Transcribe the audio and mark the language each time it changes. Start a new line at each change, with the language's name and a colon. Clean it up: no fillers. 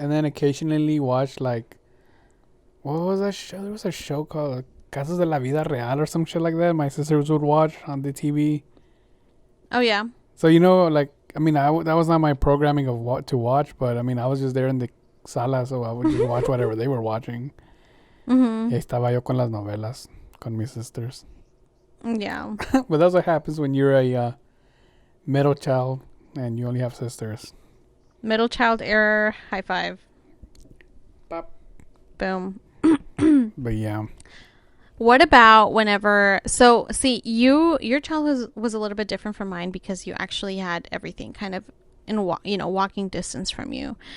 English: and then occasionally watch like, what was that show? There was a show called Casos de la Vida Real or some shit like that. My sisters would watch on the TV. Oh yeah. So like I mean, that was not my programming of what to watch, but I mean, I was just there in the sala, so I would just watch whatever they were watching. Mm-hmm.
Spanish: Y estaba yo con las novelas con mis sisters.
English: Yeah. But that's what happens when you're a middle child and you only have sisters. Middle child error. High five. Bop. Boom. But yeah. What about whenever? So, see, your childhood was a little bit different from mine because you actually had everything kind of in walking distance from you.